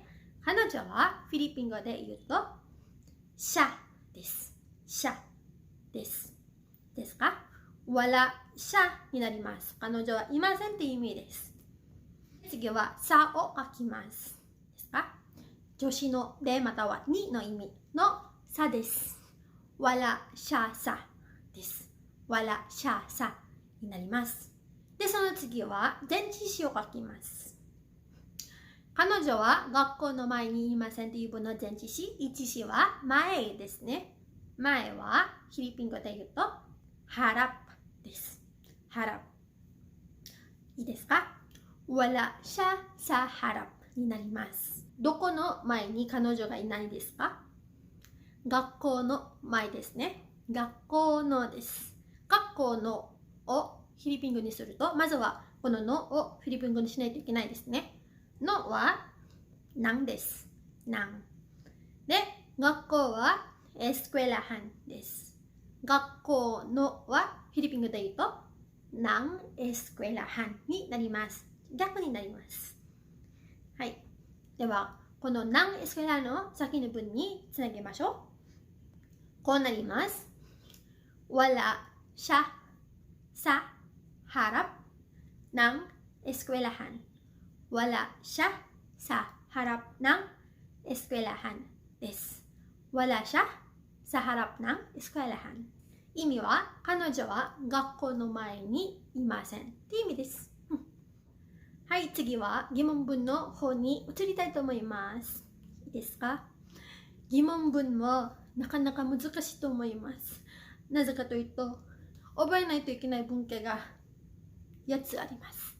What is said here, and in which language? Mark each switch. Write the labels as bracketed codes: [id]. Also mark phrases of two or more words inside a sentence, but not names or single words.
[ja] 彼女はフィリピン語で言うと、シャです。シャです。ですか？walaシャになります。彼女はいませんっていう意味です。次は、さを書きます。ですか？助詞のでまたはにの意味のさです。 [tl] wala siya sa [ja] です。 [tl] wala siya sa [ja] になります。で、その次は前置詞を書きます。彼女は学校の前にいませんという文の前置詞、一詞は前ですね。前はフィリピン語で言うとharap です。harap。いいですか？ [tl] wala siya sa harap [ja] になります。どこの前に彼女がいないですか？学校の前ですね。学校のです。学校のをフィリピン語にすると、まずはこののをフィリピン語にしないといけないですね。のはなんです。なん。で、学校はエスクエラハンです。学校のはフィリピン語で言うとなんエスクエラハンになります。逆になります。はい。では、このなんエスクエラの先の文につなげましょう。こうなります。 [tl] wala siya sa harap ng eskwelahan. wala siya sa harap ng eskwelahan です。wala siya sa harap ng eskwelahan。 [ja] 意味は、彼女は学校の前にいませんっていう意味です。はい、次は疑問文の方に移りたいと思います。いいですか？疑問文はなかなか難しいと思います。なぜかというと、覚えないといけない文系が8つあります。